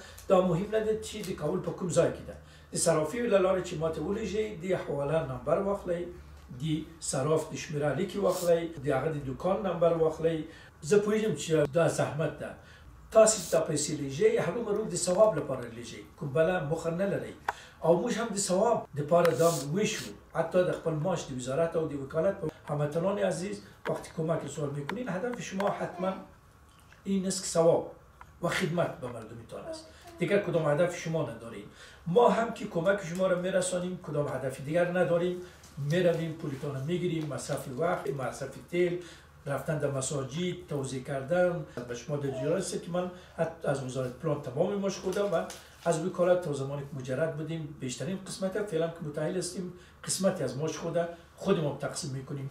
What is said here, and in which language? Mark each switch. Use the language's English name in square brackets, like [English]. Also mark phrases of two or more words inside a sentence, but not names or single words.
[Pashto] دا مهم نه ده چې د کابل په کوم ځای کې ده. د صرافی لاری چې ماته ولیږي د حواله نمبر واخلئ، د صراف د شمیره لیکي واخلئ، د هغه د دکان نمبر واخلئ. زه پوهیږم چې دا زحمت ده. تاسو ته پیسې لیږئ هرومرو د ثواب لپاره لیږئ، کوم بله موخه نه لرئ. او موږ هم د ثواب لپاره دا وشو، حتی د خپل معاش د وزارت او د وکالت. [Persian] هموطنان عزیز وقتی کمک سوال میکنین هدف شما حتما این است که ثواب و خدمت به مردمتان است، دیگر کدام هدف شما نداریم. ما هم که کمک شما را میرسانیم کدام هدف دیگر نداریم. میرویم پولتان میگیریم، مصرف وقت، مصرف تیل، رفتن در مساجد توزیع کردن به شما در جریان است که من از وزارت پلان تمامی مشغولم و از وکالت تا زمانی که مجرد بودیم بیشترین قسمت فعلا که متأهل هستیم قسمتی از ماش خودمون تقسیم میکنیم.